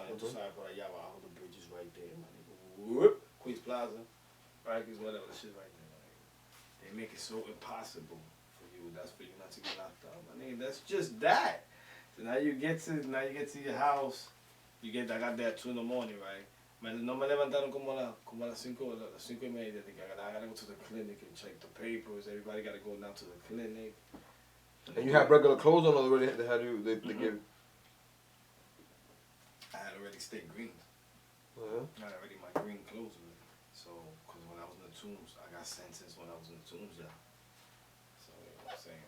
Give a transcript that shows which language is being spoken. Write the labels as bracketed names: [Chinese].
[English] Sorry, but yeah, all the bridge is right there, my nigga. Whoop, Queens Plaza, Rikers, whatever, the shit right there, my nigga. They make it so impossible for you. That's for you not to get locked up, my nigga. That's just that. So now you get to your house. I got there at 2 in the morning, right? [Spanish] No me levantaron como a las 5:30. [English] I gotta go to the clinic and check the papers. Everybody gotta go down to the clinic. And you have regular clothes on already? They give? I had already stayed green. Uh-huh. I had already my green clothes already. So, because when I was in the tombs, I got sentenced when I was in the tombs, yeah. So, you know what I'm saying?